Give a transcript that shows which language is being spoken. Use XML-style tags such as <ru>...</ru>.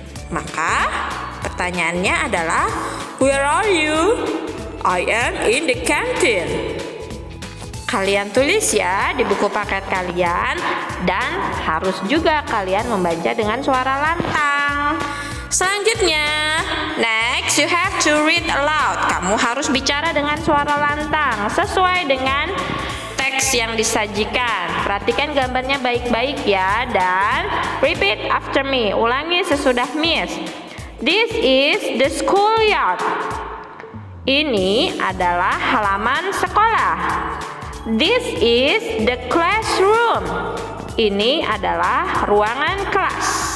<id>Maka pertanyaannya adalah</id> <en>where are you? I am in the canteen.</en> <id>Kalian tulis ya di buku paket kalian, dan harus juga kalian membaca dengan suara lantang.</id> <en>Selanjutnya, next you have to read aloud.</en> <id>Kamu harus bicara dengan suara lantang sesuai dengan teks yang disajikan. Perhatikan gambarnya baik-baik ya, dan</id> <en>repeat after me.</en> <id>Ulangi sesudah Miss.</id> <en>This is the schoolyard.</en> <id>Ini adalah halaman sekolah.</id> <en>This is the classroom.</en> <id>Ini adalah ruangan kelas.</id>